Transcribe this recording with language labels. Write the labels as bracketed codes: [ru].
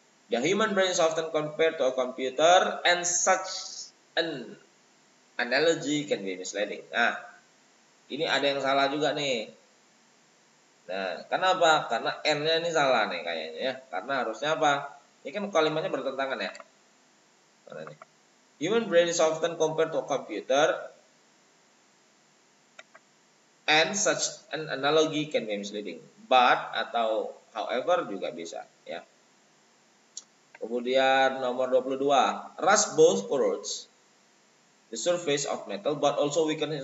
[en] The human brain is often compared to a computer and such an analogy can be misleading. [id] Nah, ini ada yang salah juga nih. Nah, kenapa? Karena N-nya ini salah nih kayaknya ya. Karena harusnya apa? Ini kan kalimatnya bertentangan ya. Mana nih? [en] Human brain is often compared to a computer and such an analogy can be misleading. [id] But atau however juga bisa ya. Kemudian nomor 22. [en] Rust both corrodes the surface of metal but also weakens.